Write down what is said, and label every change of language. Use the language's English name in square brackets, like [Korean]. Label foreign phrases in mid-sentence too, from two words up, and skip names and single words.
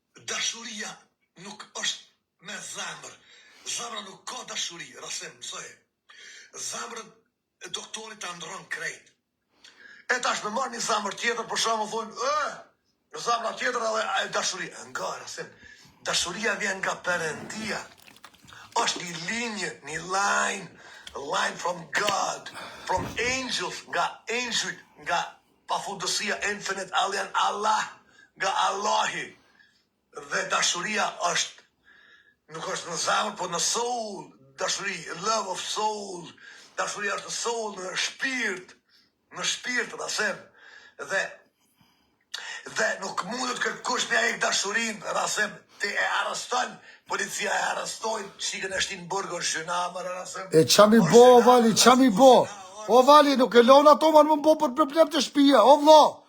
[Albanian] Dashuria nuk është me zemër. Zemra nuk ka dashuri, Rasim, mësoj. Zemrën e doktorit ta ndron krejt. E tash me marr një zemër tjetër, për shembull, thonë, "Ë, zemra tjetër edhe e dashuri." E nga, Rasim, dashuria vjen nga Perëndia. Është një linjë, një [English] line, line from God, from angels, [Albanian] nga angel, nga pafundësia, [English] infinite alien, [Albanian] Allah, nga Allahi. Dhe dashuria është, nuk është në zemër, po në soul, dashuri, [English] love of soul. [Albanian] Dashuria është në soul, në shpirt, në shpirt, ta them. Dhe, dhe nuk mundet kërkush me ai dashurinë, ta them, ti e arreston, policia e arrestojnë, shikën e shtin burg, është gjëna, më, ta them. E qa mi Është bo, gjëna, Vali, qa mi është bo? gjëna, O, Vali, nuk e lona ato, man, më bo për problem të shtëpia, o, vlo.